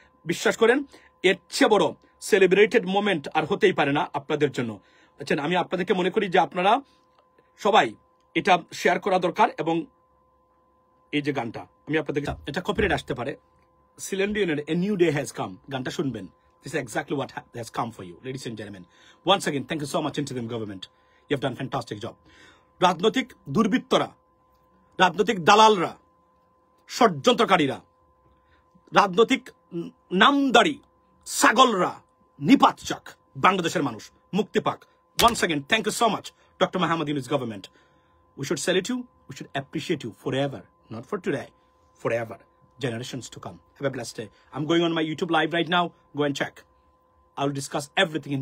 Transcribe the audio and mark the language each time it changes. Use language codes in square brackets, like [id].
[bn] বিশ্বাস করেন, এর চেয়ে বড় সেলিব্রেটেড মোমেন্ট আর হতেই পারে না আপনাদের জন্য। আচ্ছা, আমি আপনাদেরকে মনে করি যে আপনারা সবাই এটা শেয়ার করা দরকার। এবং এই যে গানটা আমি আপনাদেরকে, এটা কপিরাইট আসতে পারে, saline ডিওনের a new day has come গানটা শুনবেন। [en] This is exactly what has come for you, ladies and gentlemen. Once again, thank you so much, interim government. You have done a fantastic job. [bn] রাজনৈতিক দুর্বৃত্তরা, রাজনৈতিক দালালরা, ষড়যন্ত্রকারীরা, রাজনৈতিক নামদারি ছাগলরা নিপাত চাক, বাংলাদেশের মানুষ মুক্তি পাক। [en] Once again, thank you so much, Dr. Mohamed Yunus government. We should salute you, we should appreciate you forever, not for today, forever. Generations to come. Have a blessed day. I'm going on my YouTube live right now. Go and check. I'll discuss everything in detail.